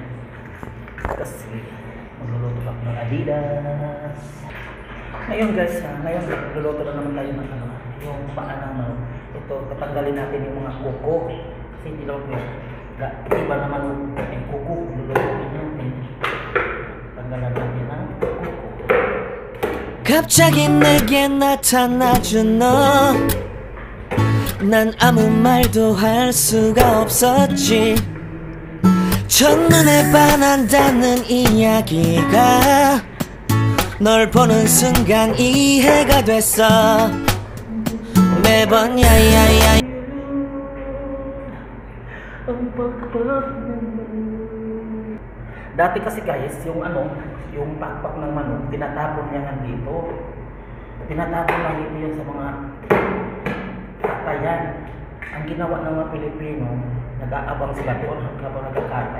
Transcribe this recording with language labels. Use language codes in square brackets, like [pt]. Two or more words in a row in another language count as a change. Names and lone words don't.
[tl] Kasi magluluto pa ng Adidas. Ngayon guys, ngayon magluluto na naman tayo ng yung paa ng manok. Ito, tatanggalin natin yung mga kuko. Kasi hindi naman yung iba naman yung kuko. Lulutuin natin. Tanggalan natin ng kuko. [ko] 갑자기 내게 나타나준 너 난 아무 말도 할 수가 없었지. 첫눈에 반한다는 이야기가 널 보는 순간 이해가 됐어. 매번 야야야. [tl] Dati kasi guys, yung pakpak ng manok, tinatapon niya nga dito. Tinatapon lang dito yan sa mga katayan. Ang ginawa ng mga Pilipino, nag-aabang sila doon habang nagkakatay.